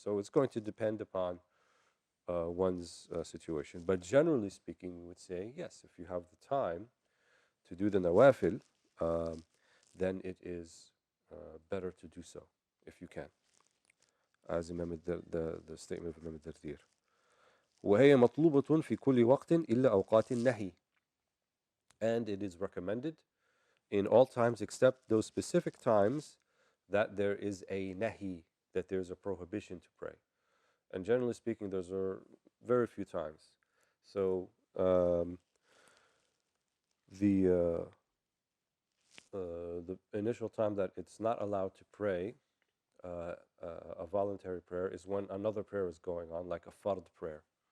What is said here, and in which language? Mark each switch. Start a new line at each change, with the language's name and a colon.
English: So it's going to depend upon one's situation. But generally speaking, we would say, yes, if you have the time to do the nawafil, then it is better to do so, if you can. As the statement of Imam al-Dardir.
Arabic: وهي مطلوبة في كل وقت إلا أوقات النهي.
English: And it is recommended in all times except those specific times that there is a nahi, that there's a prohibition to pray. And generally speaking, those are very few times. So the initial time that it's not allowed to pray a voluntary prayer is when another prayer is going on, like a fard prayer.